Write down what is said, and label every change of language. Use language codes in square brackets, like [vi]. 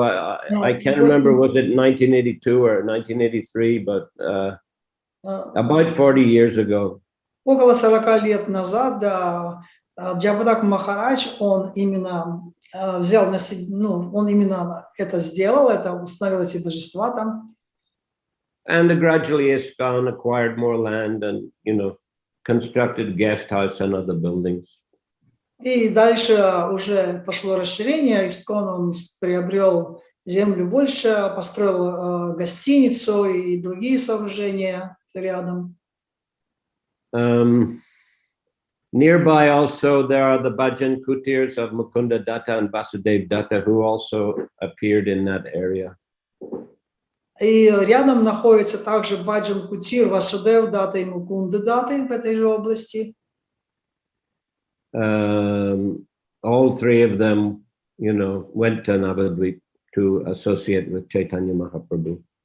[en] I can't remember, was it 1982 or 1983, but about 40 years ago. [ru] Около 40 лет назад, да, Джайапатака Махарадж, он именно взял на себя, он именно это сделал, это установил эти божества там. [en] And gradually ISKCON acquired more land and, constructed guest house and other buildings. [ru] И дальше уже пошло расширение, ИСККОН он приобрел землю больше, построил гостиницу и другие сооружения рядом. [en] Nearby also there are the Bhajan Kutirs of Mukunda Datta and Vasudev Datta, who also appeared in that area. [ru] И рядом находится также Баджан Кутир, Васудев Датта и Мукунда Датта в этой же области. [en] All three of them, went to Navadvip to associate with Chaitanya Mahaprabhu.